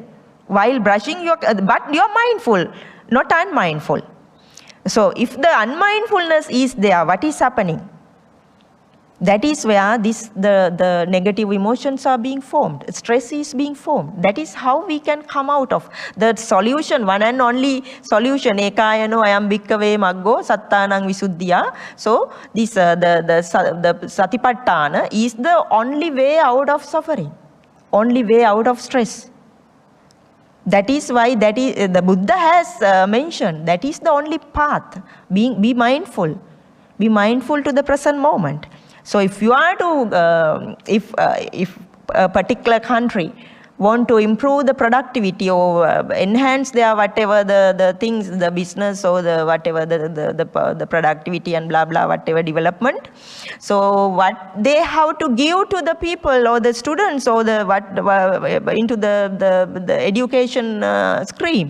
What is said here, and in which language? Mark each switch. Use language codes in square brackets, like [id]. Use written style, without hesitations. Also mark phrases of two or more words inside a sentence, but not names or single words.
[en] While brushing but you're mindful, not unmindful. So if the unmindfulness is there, what is happening? That is where the negative emotions are being formed. Stress is being formed. That is how we can come out of the solution, one and only solution. [pi] Ekayano ayam bhikkave maggo sattanang visuddhiya. [en] So this the satipatthana is the only way out of suffering, only way out of stress. That is why the Buddha has mentioned that is the only path. Be mindful. Be mindful to the present moment. So if you are to, if a particular country want to improve the productivity or enhance their whatever the things, the business or the whatever the productivity and blah blah whatever development, so what they have to give to the people or the students or the into the education stream.